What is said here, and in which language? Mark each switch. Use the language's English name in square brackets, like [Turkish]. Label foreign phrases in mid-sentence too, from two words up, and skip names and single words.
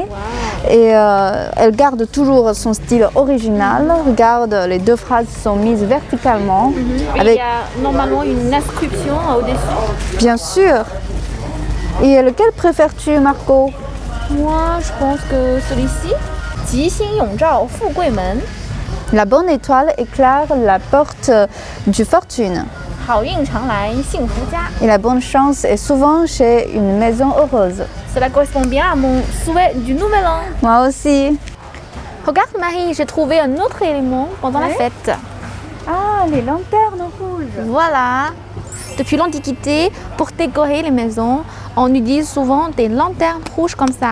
[French] Et elle garde toujours son style original. Regarde, les deux phrases sont mises verticalement. Il y a normalement une inscription au-dessus. Bien sûr. Et lequel préfères-tu, Marco? Moi, je pense que celui-ci. [Chinese] 吉星永照富贵门 [French] La bonne étoile éclaire la porte du fortune. [Chinese] 好运常来幸福家 [French] Et la bonne chance est souvent chez une maison heureuse. Cela correspond bien à mon souhait du nouvel an. Moi aussi. Regarde Marie, j'ai trouvé un autre élément pendant la fête. Ah, les lanternes rouges. Voilà. Depuis l'Antiquité, pour décorer les maisons, on utilise souvent des lanternes rouges comme ça.